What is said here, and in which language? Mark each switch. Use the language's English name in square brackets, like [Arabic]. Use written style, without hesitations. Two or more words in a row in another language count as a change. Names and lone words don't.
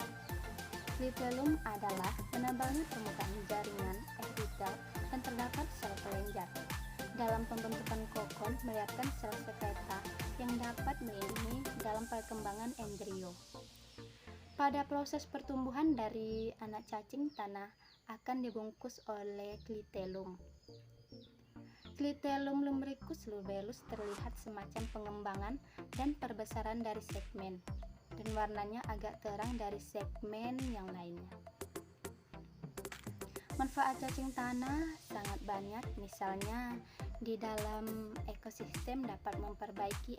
[Indonesian] Klitelum adalah penebalnya permukaan jaringan epitel dan terdapat sel kelenjar. Dalam pembentukan kokon melihatkan sel sekreta yang dapat melindungi dalam perkembangan embrio. Pada proses pertumbuhan dari anak cacing tanah akan dibungkus oleh klitelum. Klitelum Lumbricus rubellus terlihat semacam pengembangan dan perbesaran dari segmen, dan warnanya agak terang dari segmen yang lainnya. Manfaat cacing tanah sangat banyak, misalnya di dalam ekosistem dapat memperbaiki